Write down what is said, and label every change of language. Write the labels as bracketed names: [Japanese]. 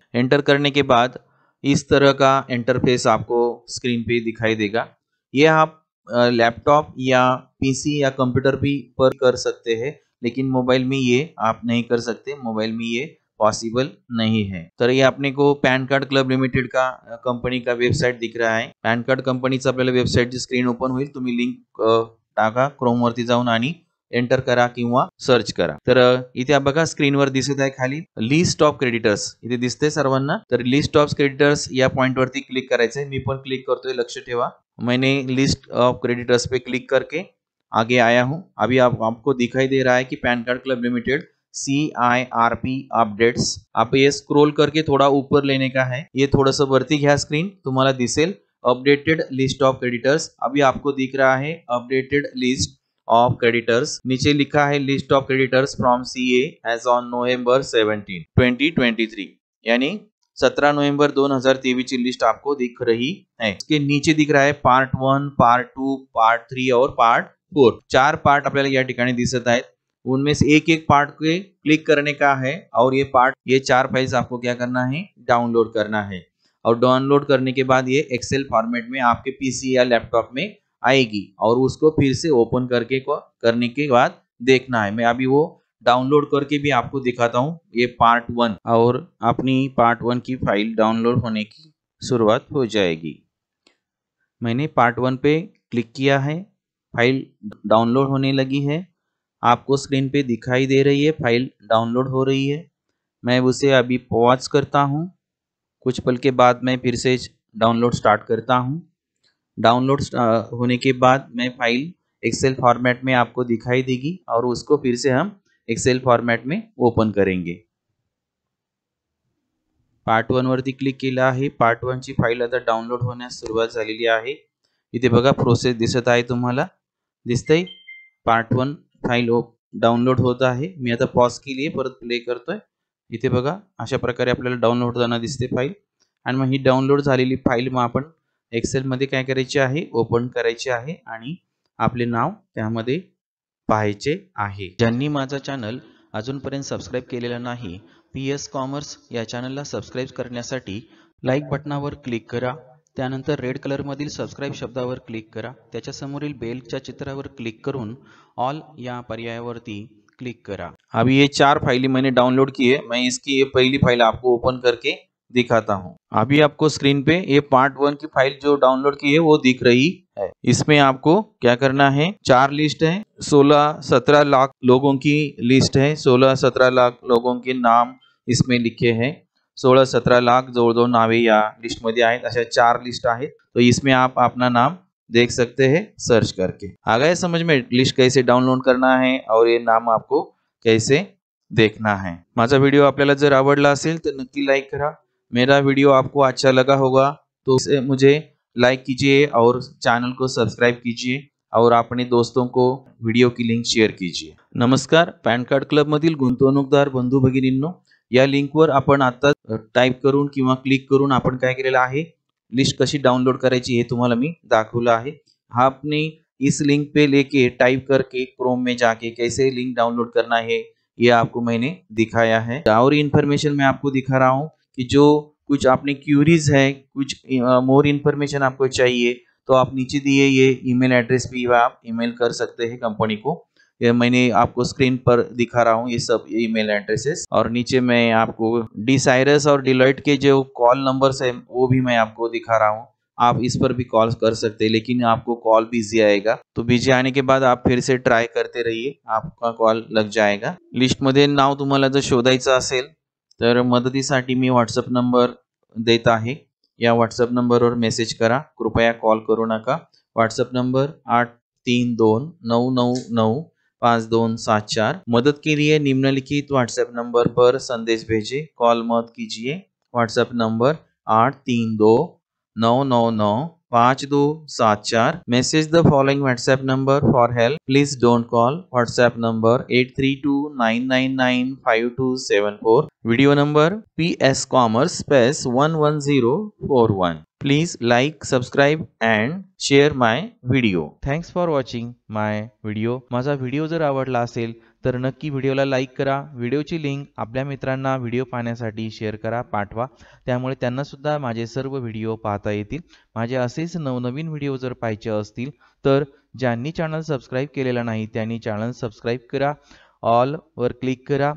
[Hindi] Enter करने के बाद इस तरह का इंटरफेस आपको स्क्रीन पे दिखाई देगा। ये आप लैपटॉप या PC या कंप्यूटर भी पर कर सकते हैं, लेकिन मोबाइल में ये आप नहीं कर सकते, मोबाइल में ये पॉसिबल नहीं है। तर ये आपने को पॅन कार्ड क्लब लिमिटेड का कंपनी का वेबसाइट दिख रहा है। [Marathi] पॅन कार्ड कंपनीचं आपल्याला वेबसाइटची स्क्रीन ओपन होईल। तुम्ही लिंक टाका क्रोम वरती जाऊन आणि एंटर करा किंवा सर्च करा। तर इथे बघा स्क्रीनवर दिसत आहे खाली लिस्ट ऑफ क्रेडिटर्स, इथे दिसते सर्वांना। तर लिस्ट ऑफ क्रेडिटर्स या पॉइंट वरती क्लिक करायचंय। मी पण क्लिक करतोय, लक्ष ठेवा। [Hindi] मैंने लिस्ट ऑफ क्रेडिटर्स पे क्लिक करके आगे आया हूं। अभी आपको दिखाई दे रहा है कि pan card club limited CIRP updates. आप ये स्क्रॉल करके थोड़ा ऊपर लेने का है, ये थोड़ा सा [Marathi] वरती घ्या स्क्रीन, तुम्हाला दिसेल अपडेटेड लिस्ट ऑफ क्रेडिटर्स। [Hindi] अभी आपको दिख रहा है अपडेटेड लिस्ट ऑफ क्रेडिटर्स। नीचे लिखा है list of creditors from CA as on November 17, 2023, यानी 17 नवंबर 2023 की लिस्ट आपको दिख रही है। इसके नीचे दिख रहा है पार्ट 1, पार्ट 2, पार्ट 3 और पार्ट 4। [Marathi] 4 पार्ट आपल्याला या ठिकाणी दिसत आहेत। [Hindi] उनमें से एक एक पार्ट पे क्लिक करने का है और ये 4 फाइल्स आपको क्या करना है, डाउनलोड करना है। और डाउनलोड करने के बाद ये एक्सेल फॉर्मेट में आपके PC या लैपटॉप में आएगी और उसको फिर से ओपन करने के बाद देखना है। मैं अभी वो डाउनलोड करके भी आपको दिखाता हूँ। ये पार्ट 1 और अपनी पार्ट 1 की फाइल डाउनलोड होने की शुरुआत हो जाएगी। मैंने पार्ट 1 पे क्लिक किया है, फाइल डाउनलोड होने लगी है। आपको स्क्रीन पे दिखाई दे रही है, फाइल डाउनलोड हो रही है। मैं उसे अभी पॉज करता हूँ, कुछ पल के बाद मैं फिर से डाउनलोड स्टार्ट करता हूँ। डाउनलोड होने के बाद मैं फाइल एक्सेल फॉर्मेट में आपको दिखाई देगी और उसको फिर से हम एक्सेल फॉर्मेट में ओपन करेंगे। [Marathi] पार्ट 1 वरती क्लिक केला आहे। पार्ट 1 ची फाइल आता डाउनलोड होण्यास सुरुवात झालेली आहे। इथे बघा प्रोसेस दिसत आहे, तुम्हाला दिसतंय पार्ट 1 फाइल डाउनलोड होत आहे। मी आता पॉज केली आहे, परत प्ले करतोय। इथे बघा अशा प्रकारे आपल्याला डाउनलोड होताना दिसते फाइल। आणि मग ही डाउनलोड झालेली फाइल मग आपण एक्सेल मध्ये काय करायचे आहे, ओपन करायचे आहे आणि आपले नाव त्यामध्ये पाहायचे आहे. ज्यांनी माझा चॅनल अजूनपर्यंत सबस्क्राईब केलेलं नाही, PS कॉमर्स या चॅनलला सबस्क्राईब करण्यासाठी लाईक बटनावर क्लिक करा. त्यानंतर रेड कलर मधील सबस्क्राईब शब्दावर क्लिक करा. त्याच्या समोरील बेलच्या चित्रावर क्लिक करून ऑल या पर्यायावरती क्लिक करा. [Hindi] अभी ये 4 फाइलें मैंने डाउनलोड की है। मैं इसकी ये पहली फाइल आपको ओपन करके दिखाता हूँ। अभी आपको स्क्रीन पे ये पार्ट 1 की फाइल जो डाउनलोड की है वो दिख रही है। इसमें आपको क्या करना है, 4 लिस्ट है, 16-17 लाख लोगों की लिस्ट है। 16-17 लाख लोगों के नाम इसमें लिखे हैं। [Marathi] 16-17 लाख जवळ नावे या लिस्ट मध्ये आहेत। अशा 4 लिस्ट आहेत, [Hindi] तो इसमें आप अपना नाम देख सकते हैं सर्च करके। आ गया समझ में लिस्ट कैसे डाउनलोड करना है और ये नाम आपको कैसे देखना है। [Marathi] माझा व्हिडिओ आपल्याला जर आवडला असेल तर नक्की लाइक करा। [Hindi] मेरा वीडियो आपको अच्छा लगा होगा तो मुझे लाइक कीजिए और चैनल को सब्सक्राइब कीजिए और अपने दोस्तों को व्हिडिओ की लिंक शेअर कीजिए। [Marathi] नमस्कार, पॅन कार्ड क्लब मधील गुंतवणूकदार बंधू भगिनींनो, या लिंकवर आपण आता टाइप करून किंवा क्लिक करून आपण काय केलेलं आहे, लिस्ट कशी डाउनलोड करायची हे तुम्हाला मी दाखवलं आहे। [Hindi] आपने इस लिंक पे लेके टाइप करके क्रोम में जाके कैसे लिंक डाउनलोड करना है ये आपको मैंने दिखाया है। और इन्फॉर्मेशन मैं आपको दिखा रहा हूँ कि जो कुछ आपने क्यूरीज है, कुछ मोर इन्फॉर्मेशन आपको चाहिए तो आप नीचे दिए ये ईमेल एड्रेस पे आप ईमेल कर सकते हैं कंपनी को। ये मैंने आपको स्क्रीन पर दिखा रहा हूँ ये सब ईमेल एड्रेसेस, और नीचे मैं आपको डिसाइरस और डिलॉयट के जो कॉल नंबर्स है वो भी मैं आपको दिखा रहा हूँ। आप इस पर भी कॉल कर सकते हैं, लेकिन आपको कॉल बिजी आएगा, तो बिजी आने के बाद आप फिर से ट्राय करते रहिए, आपका कॉल लग जाएगा। [Marathi] लिस्ट मध्ये नाव तुम्हाला जर शोधायचं असेल तर मदतीसाठी मी व्हॉट्सअप नंबर देत आहे। या व्हॉट्सअप नंबरवर मेसेज करा, कृपया कॉल करू नका। WhatsApp number 8329995274। [Hindi] मदद के लिए निम्नलिखित व्हाट्सएप नंबर पर संदेश भेजें, कॉल मत कीजिए। WhatsApp number 8329995274। [English] Message the following WhatsApp number for help, please don't call. [Hindi] WhatsApp number 8329995274। Video number PS Commerce space 11041। [English] Please like, subscribe and share my video. Thanks for watching my video. [Marathi] माझा video जर आवडला असेल तर नक्की व्हिडिओला like करा। व्हिडिओची link आपल्या मित्रांना व्हिडिओ पाहण्यासाठी शेअर करा, पाठवा, त्यामुळे त्यांना सुद्धा माझे सर्व व्हिडिओ पाहता येतील। माझे असेच नवनवीन व्हिडिओ जर पाहायचे असतील तर ज्यांनी चॅनल सबस्क्राईब केलेला नाही त्यांनी चॅनल सबस्क्राईब करा, ऑल वर क्लिक करा।